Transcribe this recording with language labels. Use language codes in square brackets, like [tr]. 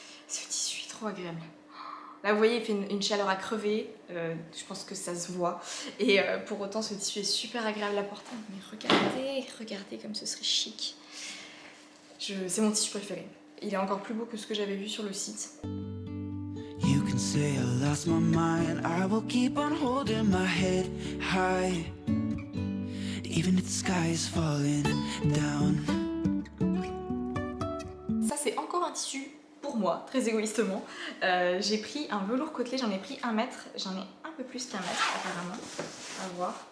[fr] Ce tissu est trop agréable. Là vous voyez, il fait une chaleur à crever, je pense que ça se voit. Et pour autant ce tissu est super agréable à porter. Mais regardez comme ce serait chic. C'est mon tissu préféré. Il est encore plus beau que ce que j'avais vu sur le site. [en] You can say I lost my mind, I will keep on holding my head high. Even if the sky is falling down. [fr] Ça c'est encore un tissu pour moi, très égoïstement. J'ai pris un velours côtelé, j'en ai pris 1 mètre, j'en ai un peu plus qu'1 mètre apparemment. À voir.